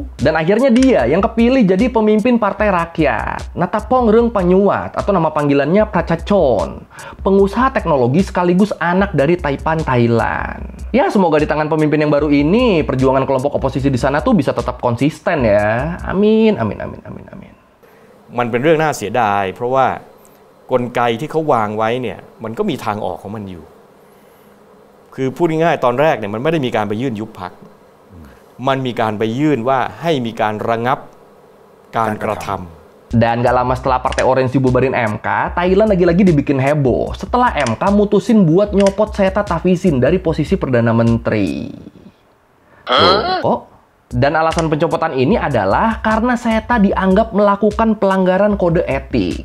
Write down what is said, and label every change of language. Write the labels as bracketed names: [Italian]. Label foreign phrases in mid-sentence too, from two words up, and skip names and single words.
[Indonesian] Dan akhirnya dia yang kepilih jadi pemimpin Partai Rakyat. Natapong Reung Panyuat, atau nama panggilannya Prachachon. Pengusaha teknologi sekaligus anak dari Taipan, Thailand. Ya, semoga di tangan pemimpin yang baru ini, perjuangan kelompok oposisi di sana tuh bisa tetap konsisten ya. Amin, amin, amin, amin, amin. [Thai] มันเป็นเรื่องน่าเสียดายเพราะว่ากลไกที่เขาวางไว้เนี่ยมันก็มีทางออกของมันอยู่คือพูดง่ายๆตอนแรกเนี่ยมันไม่ได้มีการไปยื่นยุบพรรคมันมีการไปยื่นว่าให้มีการระงับการกระทำ [Indonesian] Dan gak lama setelah Partai Orange dibubarin MK, Thailand lagi-lagi dibikin heboh setelah MK mutusin buat nyopot Seta Thavisin dari posisi Perdana Menteri. Kok? Dan alasan pencopotan ini adalah karena Seta dianggap melakukan pelanggaran kode etik.